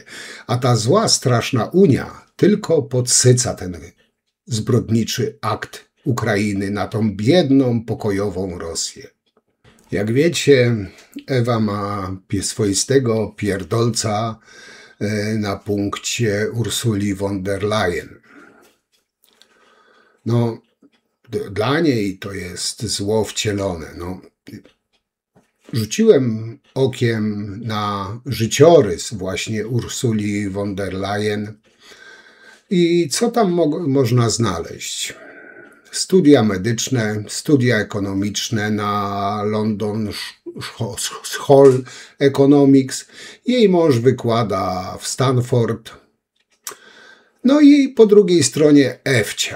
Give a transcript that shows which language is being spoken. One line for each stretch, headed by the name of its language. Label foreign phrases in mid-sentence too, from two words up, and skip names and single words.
Polish: A ta zła, straszna Unia tylko podsyca ten zbrodniczy akt Ukrainy na tą biedną, pokojową Rosję. Jak wiecie, Ewa ma swoistego pierdolca na punkcie Ursuli von der Leyen. No, dla niej to jest zło wcielone. No, rzuciłem okiem na życiorys właśnie Ursuli von der Leyen i co tam można znaleźć? Studia medyczne, studia ekonomiczne na London School Economics. Jej mąż wykłada w Stanford. No i po drugiej stronie Ewcia.